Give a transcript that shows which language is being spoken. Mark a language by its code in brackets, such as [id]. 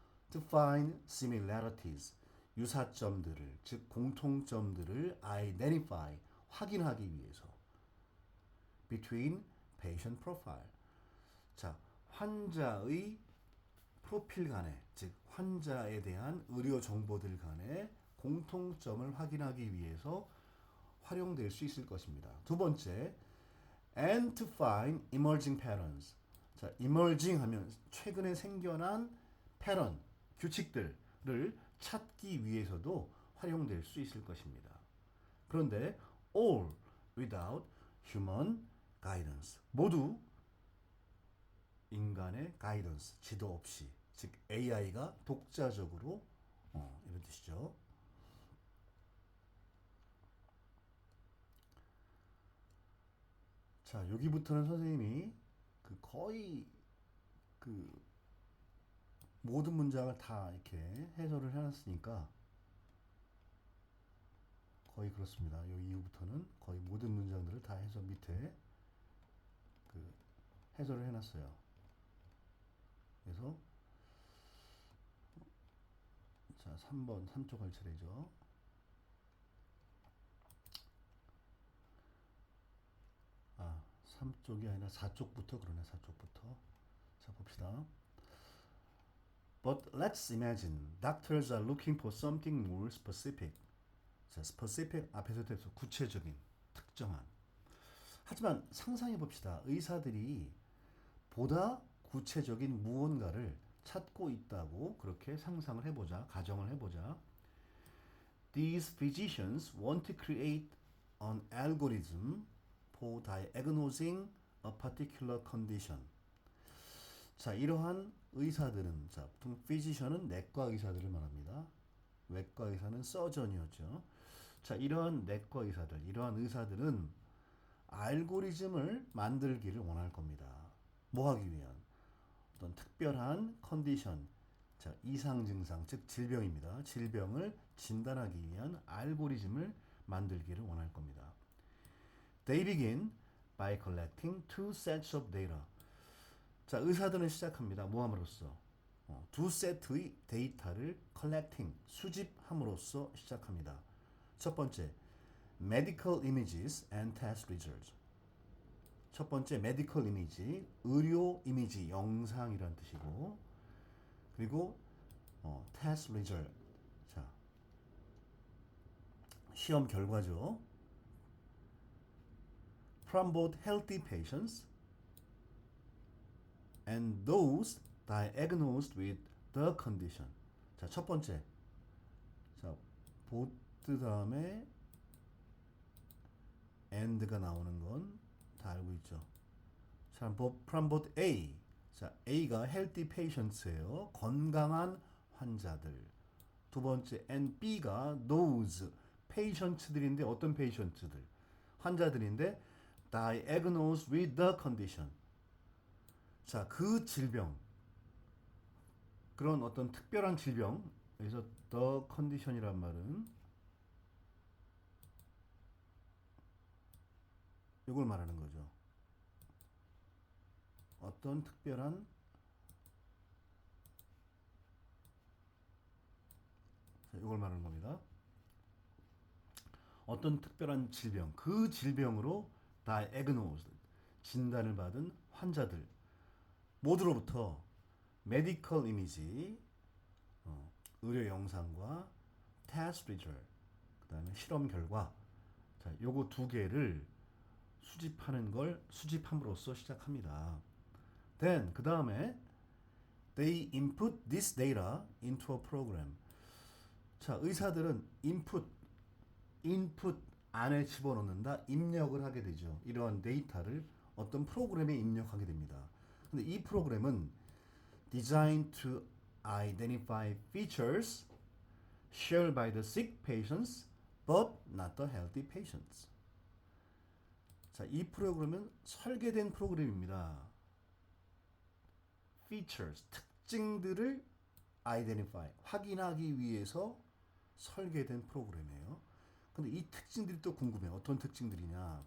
[en] To find similarities, [ko] 유사점들을, 즉 공통점들을 identify, 확인하기 위해서. [en] Between patient profile. [ko] 자, 환자의 프로필 간에, 즉 환자에 대한 의료 정보들 간에 공통점을 확인하기 위해서 활용될 수 있을 것입니다. 두 번째, [en] and to find emerging patterns. [ko] 자, emerging 하면 최근에 생겨난 패턴, 규칙들을 찾기 위해서도 활용될 수 있을 것입니다. 그런데 [en] all without human guidance. [ko] 모두 인간의 가이던스, 지도 없이, 즉 AI가 독자적으로 이런 뜻이죠. 자, 여기부터는 선생님이 거의 모든 문장을 다 이렇게 해설을 해놨으니까 거의 그렇습니다. 여기 이후부터는 거의 모든 문장들을 다 해서 밑에 해설을 해놨어요. 그래서 자, 3번 3쪽 할 차례죠. 아, 3쪽이 아니라 4쪽부터 그러네. 4쪽부터. 자, 봅시다. [en] But let's imagine doctors are looking for something more specific. [ko] 자, specific 앞에서 돼서 구체적인, 특정한. 하지만 상상해 봅시다. 의사들이 보다 구체적인 무언가를 찾고 있다고 그렇게 상상을 해보자. 가정을 해보자. [en] These physicians want to create an algorithm for diagnosing a particular condition. [ko] 자, 이러한 의사들은, 자, 보통 physician은 내과 의사들을 말합니다. 외과 의사는 서전이었죠. 자, 이러한 내과 의사들, 이러한 의사들은 알고리즘을 만들기를 원할 겁니다. 뭐 하기 위한? 어떤 특별한 컨디션, 자, 이상 증상, 즉 질병입니다. 질병을 진단하기 위한 알고리즘을 만들기를 원할 겁니다. [en] They begin by collecting two sets of data. [ko] 자, 의사들은 시작합니다. 뭐 함으로써? 두 세트의 데이터를 collecting, 수집함으로써 시작합니다. 첫 번째, [en] medical images and test results. [ko] 첫 번째, medical image, 의료 이미지, 영상이란 뜻이고, 그리고 test result, 자, 시험 결과죠. [en] From both healthy patients and those diagnosed with the condition. [ko] 자, 첫 번째, 자, 보트 다음에 and가 나오는 건 다 알고 있죠. 자, [en] from both A. [ko] 자, A가 healthy patients예요. 건강한 환자들. 두 번째, and B가 those patients들인데 어떤 patients들? 환자들인데 [en] diagnose with the condition. [ko] 자, 그 질병, 그런 어떤 특별한 질병, 여기서 the condition이란 말은 이걸 말하는 거죠. 어떤 특별한 이걸 말하는 겁니다. 어떤 특별한 질병, 그 질병으로 diagnosed, 진단을 받은 환자들 모두로부터 medical image, 의료 영상과 test result, 그 다음에 실험 결과, 자, 요거 두 개를 수집하는 걸 수집함으로써 시작합니다. [en] Then [ko] 그 다음에 [en] they input this data into a program. [ko] 자, 의사들은 input 안에 집어넣는다, 입력을 하게 되죠. 이러한 데이터를 어떤 프로그램에 입력하게 됩니다. 근데 이 프로그램은 [en] designed to identify features shared by the sick patients but not the healthy patients. [ko] 자, 이 프로그램은 설계된 프로그램입니다. features, 특징들을 identify, 확인하기 위해서 설계된 프로그램이에요. 근데 이 특징들이 또 궁금해요. 어떤 특징들이냐?